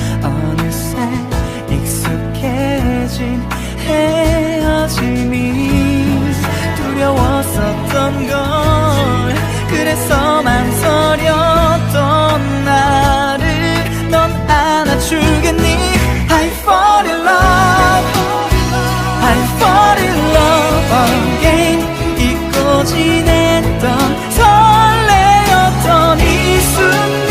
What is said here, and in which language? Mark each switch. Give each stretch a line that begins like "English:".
Korean: 어느새 익숙해진 헤어짐이 두려웠었던 걸. 그래서 망설였던 나를 넌 안아주겠니.
English: I fall in love I fall in love again.
Korean: 잊고 지냈던 설레었던 이 순간